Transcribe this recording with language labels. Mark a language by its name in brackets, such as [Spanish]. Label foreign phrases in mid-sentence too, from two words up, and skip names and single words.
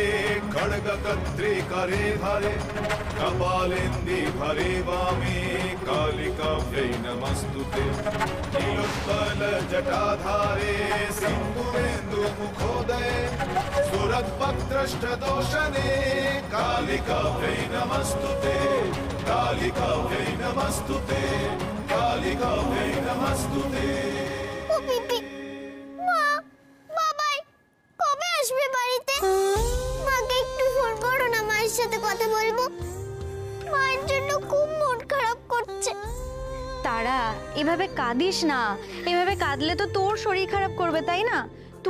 [Sanskrit] खड्गकत्री करे धरे कपालेन्दि भरे वामे कालिकाभ्यै नमस्तुते। नीलोत्पलजटाधारे सिन्दूरेन्दुमुखोदये सुरद्भक्त्रष्टदोषणे कालिकाभ्यै नमस्तुते कालिकाभ्यै नमस्तुते कालिकाभ्यै नमस्तुते। [Bangla] সাথে কথা বলবো, মায়ের জন্য খুব মন খারাপ করছে। তারা এভাবে কাঁদিস না, এভাবে কাঁদলে তো তোর শরীর খারাপ করবে, তাই না?